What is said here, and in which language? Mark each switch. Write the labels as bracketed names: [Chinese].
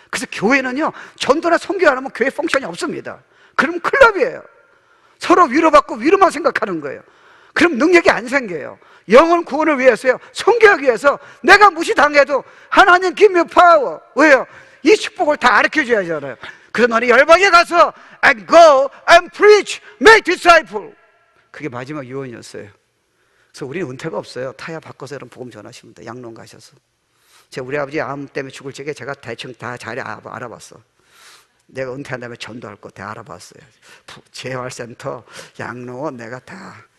[Korean] 그래서 교회는요, 전도나 선교 안 하면 교회 펑션이 없습니다. 그럼 클럽이에요. 서로 위로받고 위로만 생각하는 거예요. 그럼 능력이 안 생겨요. 영혼 구원을 위해서요, 선교하기 위해서 내가 무시당해도 하나님 [English] give me power. [Korean] 왜요? 이 축복을 다 가르쳐줘야 하잖아요. 그래서 너는 열방에 가서 [English] and go and preach, make disciple. [Korean] 그게 마지막 유언이었어요. 그래서 우리는 은퇴가 없어요. 타야 바꿔서 여러분 복음 전하시면 돼요. 양론 가셔서. 제가 우리 아버지 암 때문에 죽을 적에 제가 대충 다 잘 알아봤어. 내가 은퇴한 다음에 전도할 거 다 알아봤어요. 재활센터, 양로원 내가 다.